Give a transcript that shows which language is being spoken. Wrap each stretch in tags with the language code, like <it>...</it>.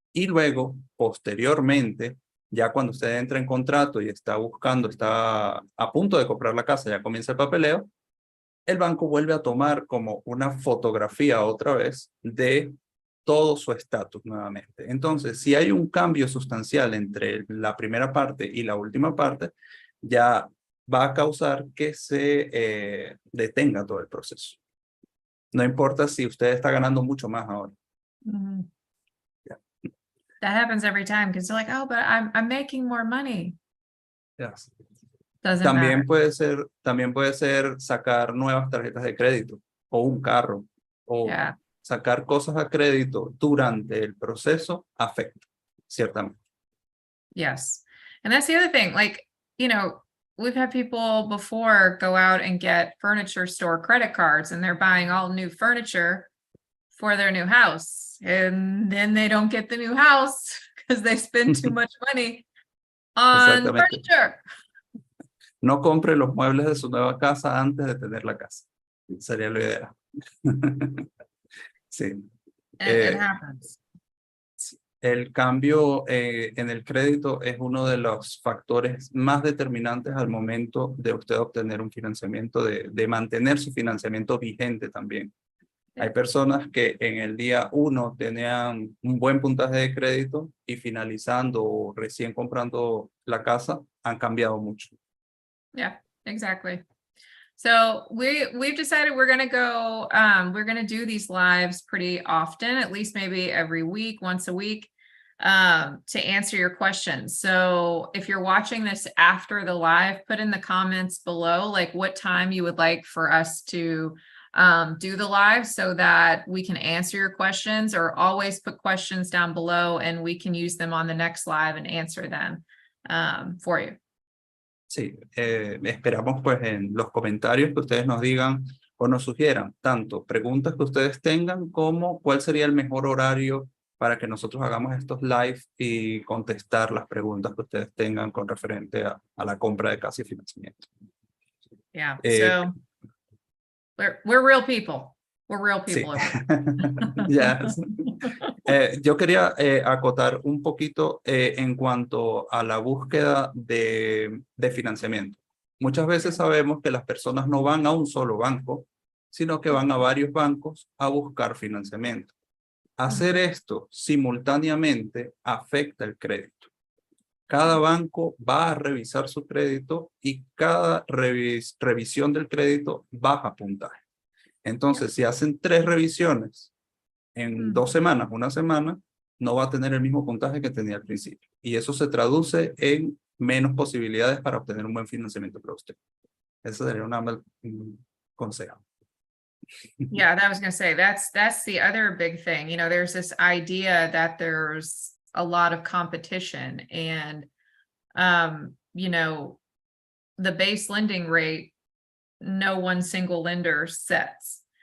<es>Y luego, posteriormente, ya cuando usted entra en contrato y está a punto de comprar la casa, ya comienza el papeleo, el banco vuelve a tomar como una fotografía otra vez de todo su estatus nuevamente. Entonces, si hay un cambio sustancial entre la primera parte y la última parte, ya va a causar que se detenga todo el proceso. No importa si usted está ganando mucho más ahora. Mm-hmm.</es> <en>Yeah. That happens every time, because they're like, oh, but I'm making more money. Yes. Doesn't matter.</en> <es>También puede ser sacar nuevas tarjetas de crédito o un carro o</es> <en>Yeah.</en> <es>sacar cosas a crédito durante el proceso afecta, ciertamente.</es> <en>Yes. And that's the other thing. Like, we've had people before go out and get furniture store credit cards, and they're buying all new furniture for their new house. And then they don't get the new house because they spend too much money on furniture.</en> <es>No compre los muebles de su nueva casa antes de tener la casa. Sería lo ideal. Sí.</es> <en>It happens.</en> <es>El cambio en el crédito es uno de los factores más determinantes al momento de usted obtener un financiamiento, de mantener su financiamiento vigente también. Hay personas que en el día 1 tenían un buen puntaje de crédito y finalizando o recién comprando la casa han cambiado mucho.</es> <en>Yeah, exactly. So we've decided we're going to do these lives pretty often, at least maybe every week, once a week, to answer your questions. So if you're watching this after the live, put in the comments below, like what time you would like for us to do the live so that we can answer your questions, or always put questions down below and we can use them on the next live and answer them for you.</en> <es>Sí, esperamos pues en los comentarios que ustedes nos digan o nos sugieran tanto preguntas que ustedes tengan como cuál sería el mejor horario para que nosotros hagamos estos live y contestar las preguntas que ustedes tengan con referente a la compra de casa y financiamiento.</es> <en>Yeah, so we're real people. We're real people.</en> <es>Sí.</es> <en>Yes.</en> <es>Yo quería acotar un poquito en cuanto a la búsqueda de financiamiento. Muchas veces sabemos que las personas no van a un solo banco, sino que van a varios bancos a buscar financiamiento. Hacer esto simultáneamente afecta el crédito. Cada banco va a revisar su crédito y cada revisión del crédito baja puntaje. Entonces, si hacen 3 revisiones en 2 semanas, una semana, no va a tener el mismo puntaje que tenía al principio. Y eso se traduce en menos posibilidades para obtener un buen financiamiento para usted. Ese sería un consejo.</es> <en>Yeah, that was going to say, that's the other big thing. There's this idea that there's a lot of competition, and you know, the base lending rate, no one single lender sets.</en>